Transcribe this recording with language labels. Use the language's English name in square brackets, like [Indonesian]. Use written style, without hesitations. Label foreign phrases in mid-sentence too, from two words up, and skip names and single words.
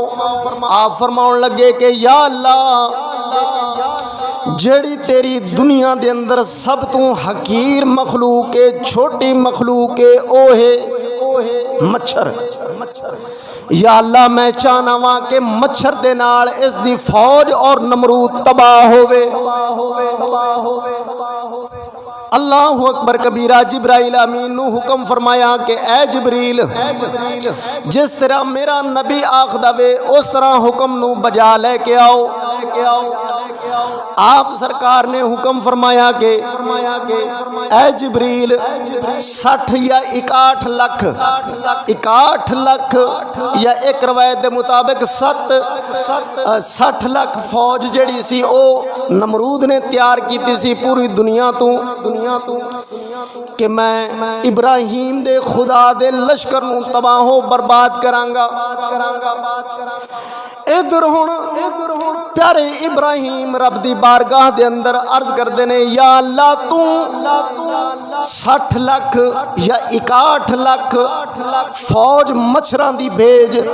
[Punjabi] ਆਪ ਫ਼ਰਮਾਉਣ ਲਗੇ ਕਿ ਯਾ ਅੱਲਾਹ ਜੇੜ੍ਹੀ ਤੇਰੀ ਦੁਨੀਆ ਦੇ ਅੰਦਰ ਸਬ ਤੂ ਹਕੀਰ ਮਖ਼ਲੂਕ ਹੈ, ਛੋਟੀ ਮਖ਼ਲੂਕ ਹੈ, ਓ ਹੈ ਮੱਛਰ। ਯਾ ਅੱਲਾਹ ਮੈਂ ਚਾਹਨਾ ਵਾ ਕਿ ਮੱਛਰ ਦੇ ਨਾਲ ਇਸ ਦੀ ਫ਼ੌਜ ਔਰ ਨਮਰੂਦ ਤਬਾਹ ਹੋਵੇ। [Arabic] الله أكبر كبيرا. [Punjabi] ਜਿਬਰਾਈਲ ਅਮੀਨ ਨੂੰ ਹੁਕਮ ਫ਼ਰਮਾਇਆ ਕਿ ਏ ਜਿਬਰੀਲ, ਜਿਸ ਤਰ੍ਹਾਂ ਮੇਰਾ ਨਬੀ ਆਖਦਾ ਵੇ ਉਸ ਤਰ੍ਹਾਂ ਹੁਕਮ ਨੂੰ ਬਜਾ ਲੇਕੇ ਆਓ। ਆਪ ਸਰਕਾਰ ਨੇ ਹੁਕਮ ਫ਼ਰਮਾਇਆ ਕਿ ਏ ਜਿਬਰੀਲ 60 ਯਾ 61 ਲੱਖ ਯਾ ਇਕ ਰਿਵਾਇਤ ਕੇ ਮੁਤਾਬਿਕ 60 ਲੱਖ ਫ਼ੌਜ ਜੜ੍ਹੀ ਸੀ ਓ ਨਮਰੂਦ ਨੇ ਤਿਆਰ ਕੀ ਸੀ ਪੂਰੀ ਦੁਨੀਆ ਤੋ ਕਿ ਮੈਂ ਇਬਰਾਹੀਮ ਦੇ ਖ਼ੁਦਾ ਦੇ ਲਸ਼ਕਰ ਨੂੰ ਤਬਾਹੋ ਬਰਬਾਦ ਕਰਾਂਗਾ। ਇਧਰ ਹੁਣ ਪਿਆਰੇ ਇਬਰਾਹੀਮ ਰੱਬ ਦੀ ਬਾਰਗਾਹ ਦੇ ਅੰਦਰ ਅਰਜ਼ ਕਰਤੇ ਨੇ, ਯਾ ਅੱਲਾਹ ਤੂ 60 ਲੱਖ ਯਾ 61 ਲੱਖ ਫ਼ੌਜ ਮੱਛਰਾਂ ਦੀ ਭੇਜ।